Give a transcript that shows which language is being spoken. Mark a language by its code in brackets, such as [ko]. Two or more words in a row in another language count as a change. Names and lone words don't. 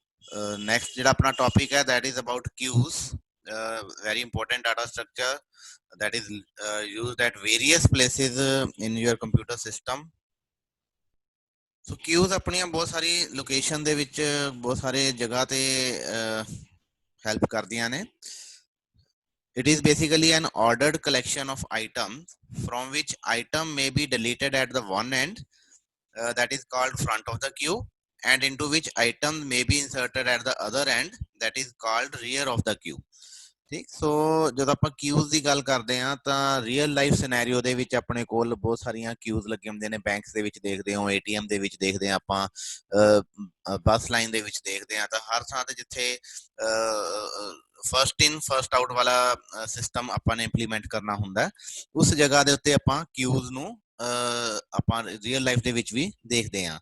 [en] Next [pa] ਜਿਹੜਾ ਆਪਣਾ [en] topic ਹੈ that is about queues. Very important data structure that is used at various places in your computer system. [pa] ਸੋ queues ਆਪਣੀਆਂ ਬਹੁਤ ਸਾਰੀ ਲੋਕੇਸ਼ਨ ਦੇ ਵਿੱਚ ਬਹੁਤ ਸਾਰੇ ਜਗ੍ਹਾ ਤੇ ਹੈਲਪ ਕਰਦੀਆਂ ਨੇ. [en] It is basically an ordered collection of items from which item may be deleted at the one end, that is called front of the queue, and into which item may be inserted at the other end, that is called rear of the queue. [pa] ਠੀਕ ਸੋ ਜਦੋਂ ਆਪਾਂ ਕਿਊਜ਼ ਦੀ ਗੱਲ ਕਰਦੇ ਹਾਂ ਤਾਂ [en] real life scenario [pa] ਦੇ ਵਿੱਚ ਆਪਣੇ ਕੋਲ ਬਹੁਤ ਸਾਰੀਆਂ ਕਿਊਜ਼ ਲੱਗੇ ਹੁੰਦੇ ਨੇ. ਬੈਂਕਸ ਦੇ ਵਿੱਚ ਦੇਖਦੇ ਹੋ, ਏਟੀਐਮ ਦੇ ਵਿੱਚ ਦੇਖਦੇ ਹਾਂ, ਆਪਾਂ [en] bus line [pa] ਦੇ ਵਿੱਚ ਦੇਖਦੇ ਹਾਂ, ਤਾਂ ਹਰ ਥਾਂ ਤੇ ਜਿੱਥੇ [en] first in first out [pa] ਵਾਲਾ ਸਿਸਟਮ ਆਪਾਂ ਨੇ ਇੰਪਲੀਮੈਂਟ ਕਰਨਾ ਹੁੰਦਾ, ਉਸ ਜਗ੍ਹਾ ਦੇ ਉੱਤੇ ਆਪਾਂ ਕਿਊਜ਼ ਨੂੰ ਆਪਾਂ [en] real life [pa] ਦੇ ਵਿੱਚ ਵੀ ਦੇਖਦੇ ਹਾਂ.